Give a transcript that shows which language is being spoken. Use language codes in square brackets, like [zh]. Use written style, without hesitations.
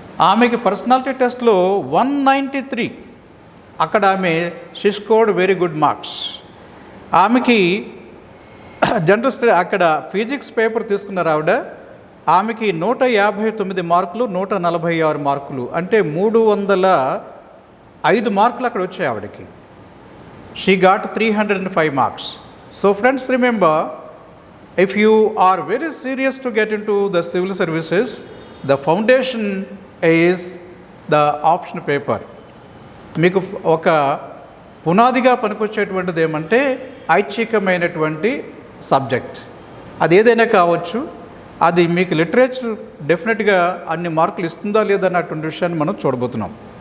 [te] ఆమెకి పర్సనాలిటీ టెస్ట్లో 193, అక్కడ ఆమె [en] She scored very good marks. [te] ఆమెకి జనరల్ స్టడీ అక్కడ ఫిజిక్స్ పేపర్ తీసుకున్నారు ఆవిడ. ఆమెకి 159 మార్కులు, 146 మార్కులు, అంటే 305 మార్కులు అక్కడ వచ్చాయి ఆవిడకి. [en] She got 305 marks. So friends, remember, if you are very serious to get into the civil services, the foundation is the option paper. [te] మీకు ఒక పునాదిగా పనికొచ్చేటువంటిది ఏమంటే ఐచ్ఛికమైనటువంటి సబ్జెక్ట్. అది ఏదైనా కావచ్చు. అది మీకు లిటరేచర్ డెఫినెట్గా అన్ని మార్కులు ఇస్తుందా లేదా అన్నటువంటి విషయాన్ని మనం చూడబోతున్నాం.